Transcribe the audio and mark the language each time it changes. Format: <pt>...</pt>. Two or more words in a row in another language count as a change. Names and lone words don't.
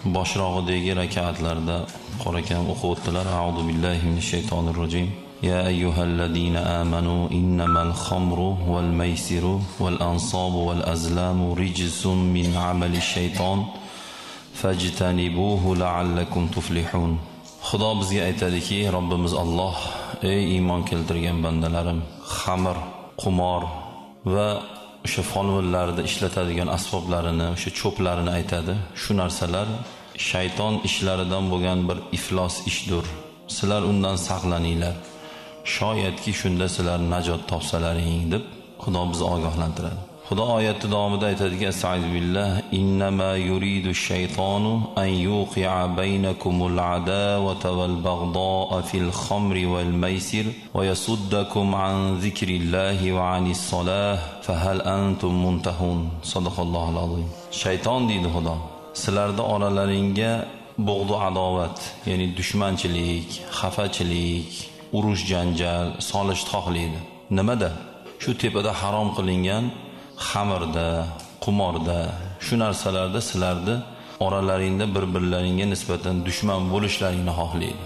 <uz>boshirog'idagi rak'atlarda qorakam o'qib o'tdilar.</uz> <ar>أعوذ بالله من الشيطان الرجيم. يا أيها الذين آمنوا إنما الخمر والميسر والأنصاب والأزلام رجس من عمل الشيطان فاجتنبوه لعلكم تفلحون.</ar> <uz>Xudo bizga aytadiki, Robbimiz Alloh: ey iymon keltirgan bandalarim, xamir, qumor va o'sha folbinlarda ishlatadigan asboblarini, o'sha cho'plarini aytadi. Shu narsalar shayton ishlaridan bo'lgan bir iflos ishdir. Sizlar undan saqlaninglar. Shoyatki shunda sizlar najot topsalaring deb Xudo bizni ogohlantiradi. Xudo oyatda davomida aytadiki,</uz> <ar>أستغفر الله، إنما يريد الشيطان أن يوقع بينكم العداوة والبغضاء في الخمر والميسر ويصدكم عن ذكر الله وعن الصلاة فهل أنتم منتهون. صدق الله العظيم.</ar> <uz>Shayton deydi Xudo, sizlarda oralaringga bug'du adovat, ya'ni dushmanchilik, xafachilik, urush janjal solishni xohlaydi. Nimada? Shu tepada harom qilingan xamirda, qumorda, shu narsalarda sizlarni oralaringda bir-birlaringga nisbatan dushman bo'lishlaringni xohlaydi.</uz>